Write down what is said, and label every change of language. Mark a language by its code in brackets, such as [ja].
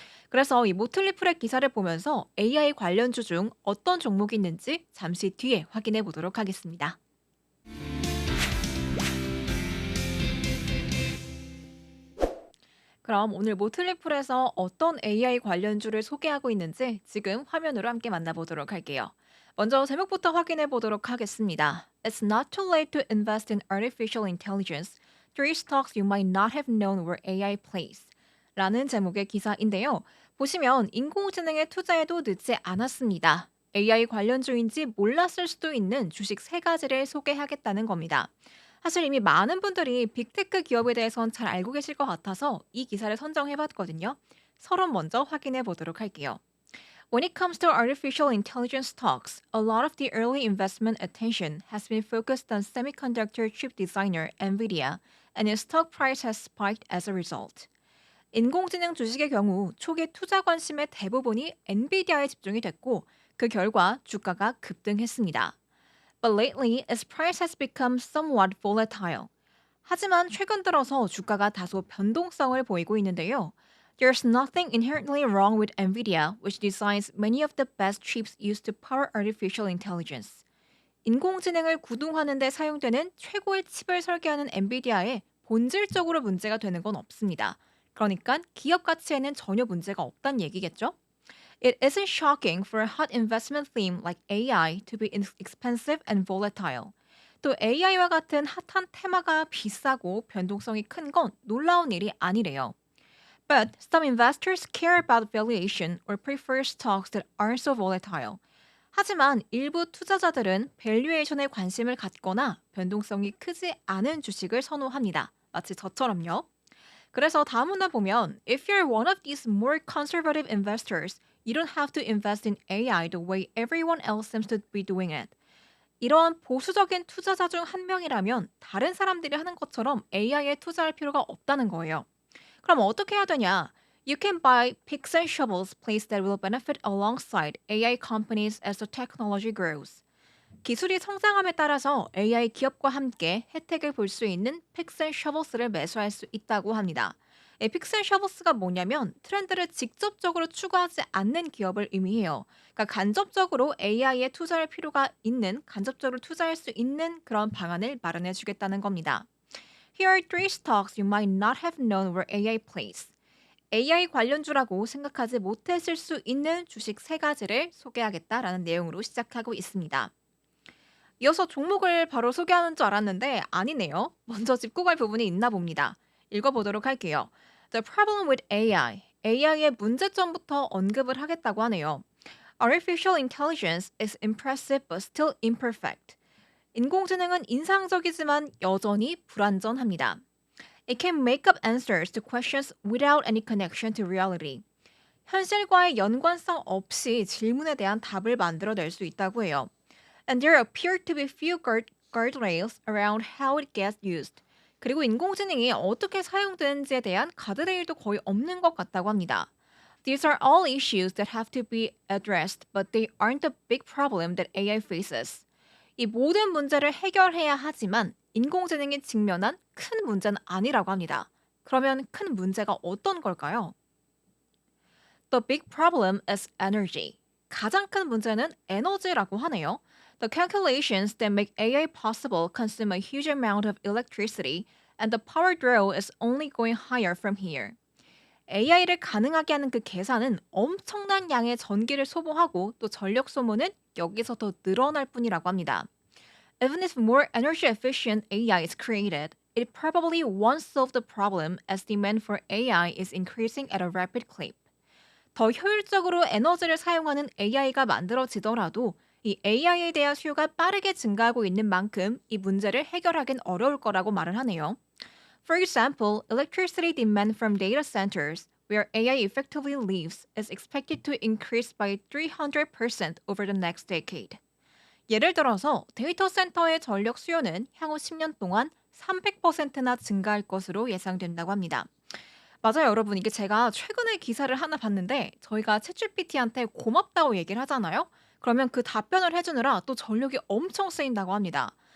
[ko] 그래서 이 모틀리플의 기사를 보면서 AI 관련주 중 어떤 종목이 있는지 잠시 뒤에 확인해 보도록 하겠습니다. 그럼 오늘 모틀리플에서 어떤 AI 관련주를 소개하고 있는지 지금 화면으로 함께 만나보도록 할게요. 먼저 제목부터 확인해 보도록 하겠습니다. [en] It's not too late to invest in artificial intelligence. Three stocks you might not have known where AI plays. [ko] 라는 제목의 기사인데요. 보시면 인공지능에 투자해도 늦지 않았습니다. AI 관련주인지 몰랐을 수도 있는 주식 세 가지를 소개하겠다는 겁니다. 사실 이미 많은 분들이 빅테크 기업에 대해선 잘 알고 계실 것 같아서 이 기사를 선정해봤거든요. 서론 먼저 확인해 보도록 할게요. [en] When it comes to artificial intelligence stocks, a lot of the early investment attention has been focused on semiconductor chip designer Nvidia, and its stock price has spiked as a result. [ko] 인공지능 주식의 경우 초기 투자 관심의 대부분이 엔비디아에 집중이 됐고 그 결과 주가가 급등했습니다. [en] But lately, its price has become somewhat volatile. [ko] 하지만 최근 들어서 주가가 다소 변동성을 보이고 있는데요. [en] There's nothing inherently wrong with Nvidia, which designs many of the best chips used to power artificial intelligence. [ko] 인공지능을 구동하는 데 사용되는 최고의 칩을 설계하는 엔비디아에 본질적으로 문제가 되는 건 없습니다. 그러니까 기업 가치에는 전혀 문제가 없다는 얘기겠죠? [en] It isn't shocking for a hot investment theme like AI to be expensive and volatile. [ko] 또 AI와 같은 핫한 테마가 비싸고 변동성이 큰 건 놀라운 일이 아니래요. [en] But some investors care about valuation or prefer stocks that aren't so volatile. [ko] 하지만 일부 투자자들은 밸류에이션에 관심을 갖거나 변동성이 크지 않은 주식을 선호합니다. 마치 저처럼요. 그래서 다음 문단 보면 [en] If you're one of these more conservative investors, you don't have to invest in AI the way everyone else seems to be doing it. [ko] 이러한 보수적인 투자자 중 한 명이라면 다른 사람들이 하는 것처럼 AI에 투자할 필요가 없다는 거예요. 그럼 어떻게 해야 되냐? [en] You can buy picks and shovels plays that will benefit alongside AI companies as the technology grows. [ko] 기술이 성장함에 따라서 AI 기업과 함께 혜택을 볼 수 있는 픽스 앤 셔버스를 매수할 수 있다고 합니다. 픽스 앤 셔버스가 뭐냐면 트렌드를 직접적으로 추구하지 않는 기업을 의미해요. 그러니까 간접적으로 AI에 투자할 필요가 있는, 간접적으로 투자할 수 있는 그런 방안을 마련해 주겠다는 겁니다. [en] Here are three stocks you might not have known were AI plays. [ko] AI 관련주라고 생각하지 못했을 수 있는 주식 세 가지를 소개하겠다라는 내용으로 시작하고 있습니다. 이어서 종목을 바로 소개하는 줄 알았는데 아니네요. 먼저 짚고 갈 부분이 있나 봅니다. 읽어보도록 할게요. [en] The problem with AI. [ko] AI의 문제점부터 언급을 하겠다고 하네요. [en] Artificial intelligence is impressive but still imperfect. [ko] 인공지능은 인상적이지만 여전히 불완전합니다. [en] It can make up answers to questions without any connection to reality. [ko] 현실과의 연관성 없이 질문에 대한 답을 만들어낼 수 있다고 해요. [en] And there appear to be few guardrails around how it gets used. [ko] 그리고 인공지능이 어떻게 사용되는지에 대한 가드레일도 거의 없는 것 같다고 합니다. [en] These are all issues that have to be addressed, but they aren't the big problem that AI faces. [ko] 이 모든 문제를 해결해야 하지만 인공지능이 직면한 큰 문제는 아니라고 합니다. 그러면 큰 문제가 어떤 걸까요? [en] The big problem is energy. [ko] 가장 큰 문제는 에너지라고 하네요. [en] The calculations that make AI possible consume a huge amount of electricity, and the power draw is only going higher from here. [ko] AI를 가능하게 하는 그 계산은 엄청난 양의 전기를 소모하고 또 전력 소모는 여기서 더 늘어날 뿐이라고 합니다. [en] Even if more energy efficient AI is created, it probably won't solve the problem as demand for AI is increasing at a rapid clip. [ko] 더 효율적으로 에너지를 사용하는 AI가 만들어지더라도 이 AI에 대한 수요가 빠르게 증가하고 있는 만큼 이 문제를 해결하긴 어려울 거라고 말을 하네요. [en] For example, electricity demand from data centers, where AI effectively lives, is expected to increase by 300% over the next decade. [ko] 예를 들어서 데이터 센터의 전력 수요는 향후 10년 동안 300%나 증가할 것으로 예상된다고 합니다. 맞아요, 여러분. 이게 제가 최근에 기사를 하나 봤는데 저희가 챗GPT한테 고맙다고 얘기를 하잖아요. 그러면 그 답변을 해주느라 또 전력이 엄청 쓰인다고 합니다.